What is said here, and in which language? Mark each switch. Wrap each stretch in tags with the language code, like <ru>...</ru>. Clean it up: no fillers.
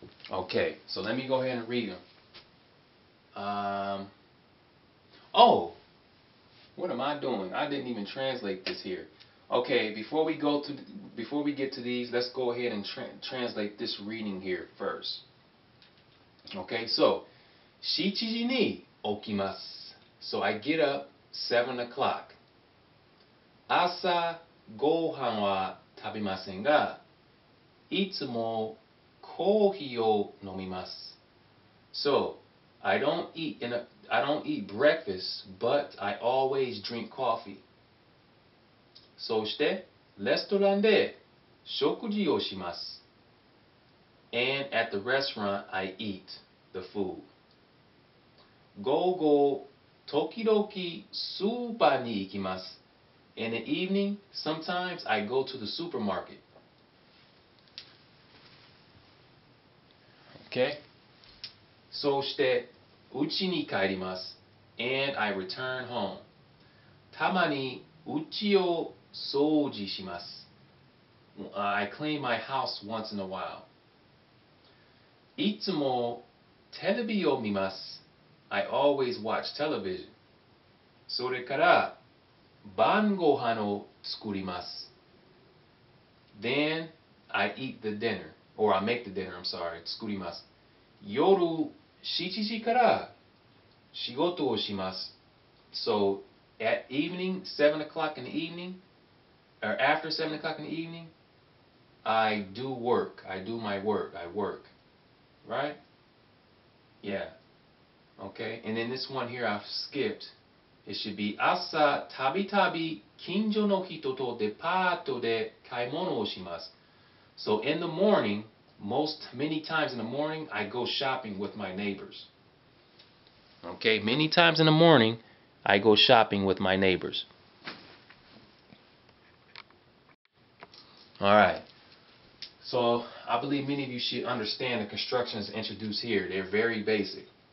<en>Okay, so let me go ahead and read them. Oh, what am I doing? I didn't even translate this here. Okay, before we get to these, let's go ahead and translate this reading here first. Okay, so</en> <ja>7時に起きます.</ja> <en>So I get up 7 o'clock.</en> <ja>朝ご飯は食べませんが、いつもコーヒーを飲みます.</ja> <en>So I don't eat breakfast, but I always drink coffee.</en> <ja>そしてレストランで食事をします.</ja> <en>And at the restaurant I eat the food.</en> <ja>午後時々スーパーに行きます.</ja> <en>In the evening, sometimes I go to the supermarket.</en> <ja>Okay? そして家に帰ります.</ja> <en>And I return home.</en> <ja>たまに家を掃除します.</ja> <en>I clean my house once in a while.</en> <ja>いつもテレビを見ます.</ja> <en>I always watch television.</en> <ja>それから晩ご飯を作ります.</ja> <en>Then I eat the dinner, or I make the dinner, I'm sorry,</en> <ja>作ります. 夜7時から仕事をします.</ja> <en>So at evening, 7 o'clock in the evening, or after 7 o'clock in the evening, I do work. I do my work. I work. Right? Yeah. Okay. And then this one here I've skipped. It should be</en> <ja>朝たびたび近所の人とデパートで買い物をします.</ja> <en>So in the morning, many times in the morning, I go shopping with my neighbors. Okay, many times in the morning, I go shopping with my neighbors. Alright, so I believe many of you should understand the constructions introduced here. They're very basic.</en>